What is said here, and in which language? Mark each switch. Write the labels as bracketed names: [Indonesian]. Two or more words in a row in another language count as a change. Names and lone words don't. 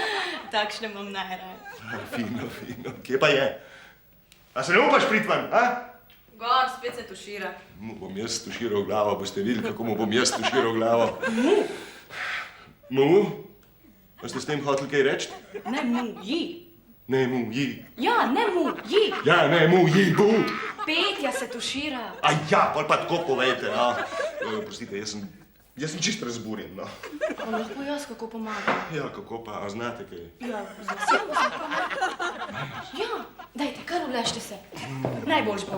[Slovenian] Takšne bom najraje. Fino. Kje pa je? A se ne upaš priti ven, a? Gor, spet se tušira. Mu bom jaz tuširal glavo, boste videli, kako mu bom jaz tuširal glavo. Mu? A ste s tem hoteli kaj reči? Ne mu, ji. Ne mu, ji. Ja, ne mu, ji. Ja, ne mu, ji, bu. Petja se tušira. A ja, pol pa tako povejte, no. Prostite, jaz sem čist razburjen, no. A lahko jaz kako pomagam? Ja, kako pa, a znate kaj? Ja, z veseljem se pomagam. Ja, dajte, kar vlešte se. Najboljš bo.